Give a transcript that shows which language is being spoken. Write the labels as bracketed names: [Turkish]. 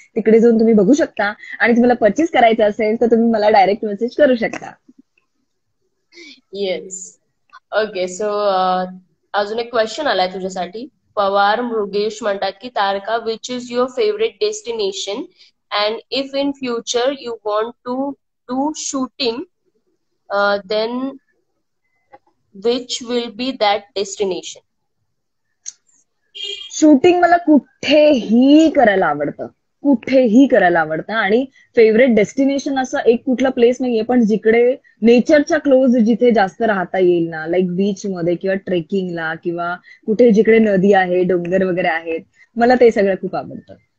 [Marathi] तिकडे जाऊन तुम्ही बघू शकता, आणि तुम्हाला परचेस करायचं असेल तर तुम्ही मला डायरेक्ट मेसेज करू शकता. येस. ओके. सो अजून एक क्वेश्चन आलाय तुझ्यासाठी. पवार मृगेश म्हणतात की तारका, [English] Which is your favourite destination and if in future you want to do shooting, then which will be that destination? [Marathi] Shooting मला कुठेही करायला आवडतं. कुठेही करायला आवडतं आणि फेवरेट डेस्टिनेशन असं एक कुठलं प्लेस नाहीये, पण जिकडे नेचरच्या क्लोज जिथे जास्त राहता येईल ना, लाईक बीच मध्ये किंवा ट्रेकिंगला किंवा कुठे जिकडे नदी आहे, डोंगर वगैरे आहेत, मला ते सगळं खूप आवडतं.